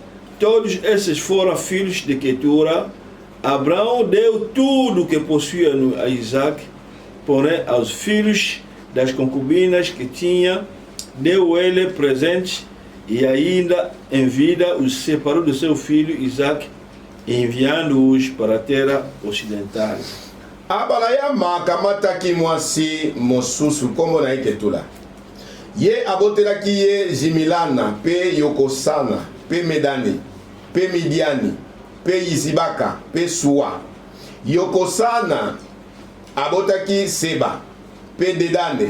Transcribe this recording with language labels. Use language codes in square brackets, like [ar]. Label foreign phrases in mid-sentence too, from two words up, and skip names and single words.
[pt] Todos esses foram filhos de Ketura. Abraão deu tudo que possuía a Isaac, porém aos filhos das concubinas que tinha, deu ele presentes e ainda em vida os separou do seu filho Isaac, enviando-os para a terra ocidental. [ln] abalayama kamataki mwasi mosusu kombo na ye Ketula. Ye abotelaki ye Jimilana pe Yokosana pe Medani pe Midiani pe Isibaka pe Sua. Yokosana abotaki Seba pe Dedane.